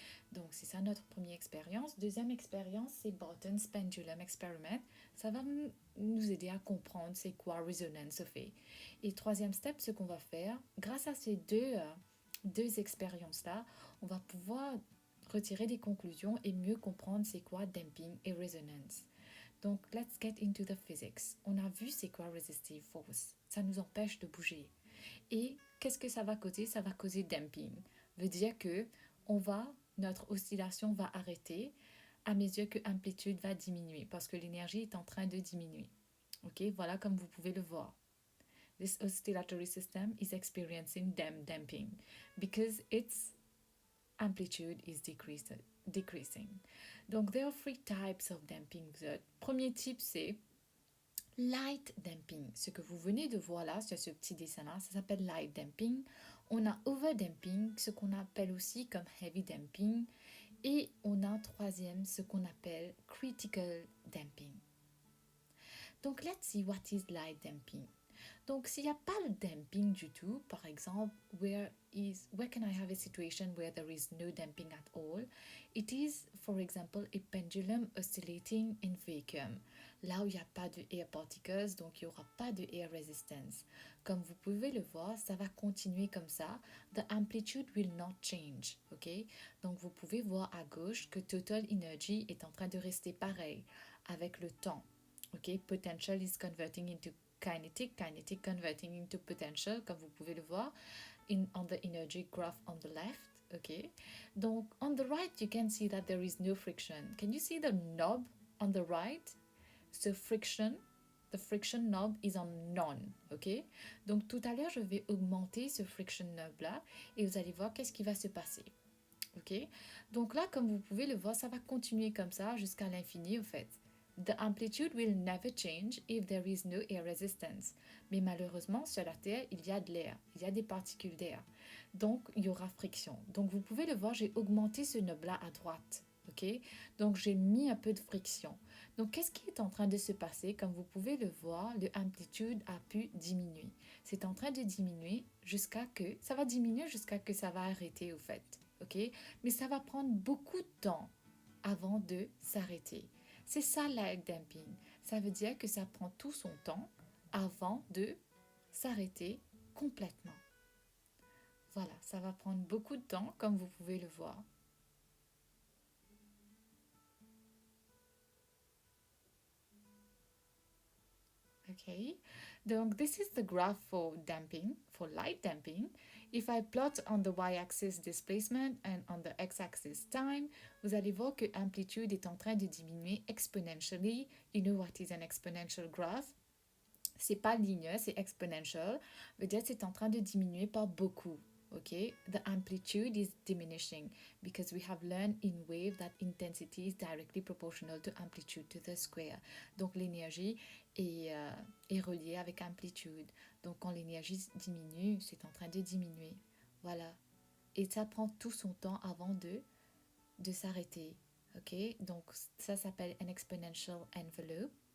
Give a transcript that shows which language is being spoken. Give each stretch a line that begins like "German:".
French: Donc, c'est ça notre première expérience. Deuxième expérience, c'est Barton's Pendulum Experiment. Ça va nous aider à comprendre c'est quoi resonance fait. Et troisième step, ce qu'on va faire, grâce à ces deux expériences-là, on va pouvoir retirer des conclusions et mieux comprendre c'est quoi damping et resonance.
English: Donc, let's get into the physics.
French: On a vu c'est quoi resistive force. Ça nous empêche de bouger. Et qu'est-ce que ça va causer? Ça va causer damping. Veut dire que notre oscillation va arrêter à mesure que l'amplitude va diminuer parce que l'énergie est en train de diminuer. Ok, voilà comme vous pouvez le voir.
English: This oscillatory system is experiencing damping because its amplitude is decreasing. Donc, there are three types of damping.
French: Le premier type, c'est light damping. Ce que vous venez de voir là, sur ce petit dessin-là, ça s'appelle light damping. On a over damping, ce qu'on appelle aussi comme heavy damping. Et on a troisième, ce qu'on appelle critical damping.
English: Donc, let's see what is light damping.
French: Donc, s'il n'y a pas le damping du tout, par exemple,
English: where can I have a situation where there is no damping at all? It is, for example, a pendulum oscillating in vacuum.
French: Là où il n'y a pas de air particles, donc il n'y aura pas de air resistance. Comme vous pouvez le voir, ça va continuer comme ça.
English: The amplitude will not change, ok?
French: Donc, vous pouvez voir à gauche que total energy est en train de rester pareil avec le temps.
English: Ok, potential is converting into kinetic converting into potential,
French: comme vous pouvez le voir
English: on the energy graph on the left. Ok, donc on the right you can see that there is no friction. Can you see the knob on the right? So the friction knob is on none.
French: Ok, donc tout à l'heure je vais augmenter ce friction knob là et vous allez voir qu'est-ce qui va se passer. Ok, donc là comme vous pouvez le voir, ça va continuer comme ça jusqu'à l'infini au fait.
English: The amplitude will never change if there is no air resistance.
French: Mais malheureusement, sur la Terre, il y a de l'air, il y a des particules d'air. Donc, il y aura friction. Donc, vous pouvez le voir, j'ai augmenté ce knob-là à droite. Ok, donc j'ai mis un peu de friction. Donc, qu'est-ce qui est en train de se passer? Comme vous pouvez le voir, l'amplitude a pu diminuer. C'est en train de diminuer jusqu'à que ça va diminuer jusqu'à que ça va arrêter au fait. Ok, mais ça va prendre beaucoup de temps avant de s'arrêter. C'est ça light damping. Ça veut dire que ça prend tout son temps avant de s'arrêter complètement. Voilà, ça va prendre beaucoup de temps comme vous pouvez le voir.
English: Okay, donc this is the graph for damping, for light damping. If I plot on the y-axis displacement and on the x-axis time,
French: vous allez voir que l'amplitude est en train de diminuer exponentially.
English: You know what is an exponential graph?
French: C'est pas linéaire, c'est exponential. Veut dire que c'est en train de diminuer par beaucoup.
English: Okay, the amplitude is diminishing because we have learned in wave that intensity is directly proportional to amplitude to the square.
French: Donc l'énergie est reliée avec amplitude. Donc quand l'énergie diminue, c'est en train de diminuer. Voilà. et ça prend tout son temps avant de s'arrêter. Ok, donc ça s'appelle un exponential envelope.